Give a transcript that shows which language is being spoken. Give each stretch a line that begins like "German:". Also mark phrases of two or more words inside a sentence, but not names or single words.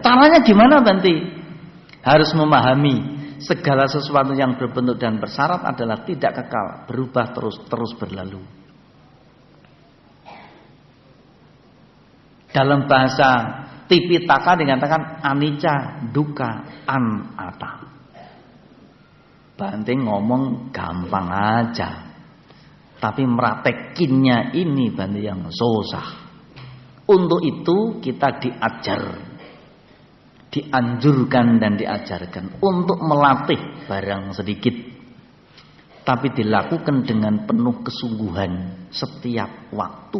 Indonesian: Caranya gimana Bante? Harus memahami segala sesuatu yang berbentuk dan bersyarat adalah tidak kekal, berubah terus berlalu.
Pali: Dalam bahasa Tipitaka dikatakan anicca, dukkha, anatta.
Indonesian: Bante ngomong gampang aja, tapi meratekinnya ini Bante yang susah. Untuk itu kita dianjurkan dan diajarkan untuk melatih barang sedikit, tapi dilakukan dengan penuh kesungguhan setiap waktu.